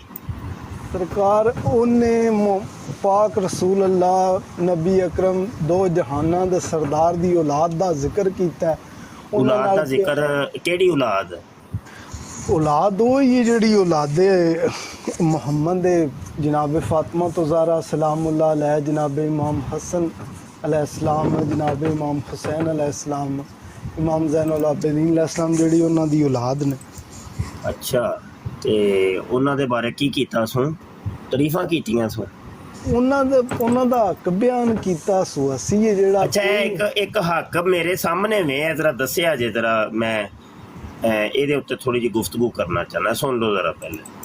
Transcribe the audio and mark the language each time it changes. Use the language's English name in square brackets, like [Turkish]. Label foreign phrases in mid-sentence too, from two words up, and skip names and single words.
[Punjabi] ਸਰਕਾਰ ਉਹਨੇ ਪਾਕ ਰਸੂਲ ਅੱਲਾਹ ਨਬੀ ਅਕਰਮ ਦੋ ਜਹਾਨਾਂ ਦੇ ਸਰਦਾਰ ਦੀ ਔਲਾਦ ਦਾ ਜ਼ਿਕਰ ਕੀਤਾ। ਔਲਾਦ ਦਾ ਜ਼ਿਕਰ ਕਿਹੜੀ ਔਲਾਦ? ਔਲਾਦ ਉਹ ਹੀ ਜਿਹੜੀ ਔਲਾਦੇ ਮੁਹੰਮਦ ਦੇ ਜਨਾਬ ਫਾਤਮਾ ਤੋਂ ਜ਼ਾਰਾ ਸਲਾमुल्लाह अलैह, जनाब इमाम हसन अलैहिस्सलाम, जनाब इमाम हुसैन अलैहिस्सलाम, इमाम ज़ैनुल आबिदीन अलैहिस्सलाम ਜਿਹੜੀ ਉਹਨਾਂ ਦੀ ਔਲਾਦ ਨੇ। ਅੱਛਾ, ਤੇ ਉਹਨਾਂ ਦੇ ਬਾਰੇ ਕੀ ਕੀਤਾ ਸੋ? ਤਾਰੀਫਾਂ ਕੀਤੀਆਂ ਸੋ? ਉਹਨਾਂ ਦਾ ਹੱਕ ਬਿਆਨ ਕੀਤਾ ਸੋ ਅਸੀਂ ਇਹ ਜਿਹੜਾ। ਅੱਛਾ, ਇੱਕ ਹੱਕ ਮੇਰੇ ਸਾਹਮਣੇ ਵੇ ਜ਼ਰਾ ਦੱਸਿਆ ਜੇ ਜ਼ਰਾ। ਮੈਂ ਇਹਦੇ ਉੱਤੇ ਥੋੜੀ ਜਿਹੀ ਗੁਫ਼ਤਗੂ ਕਰਨਾ ਚਾਹੁੰਦਾ, ਸੁਣ ਲਓ ਜ਼ਰਾ ਪਹਿਲੇ।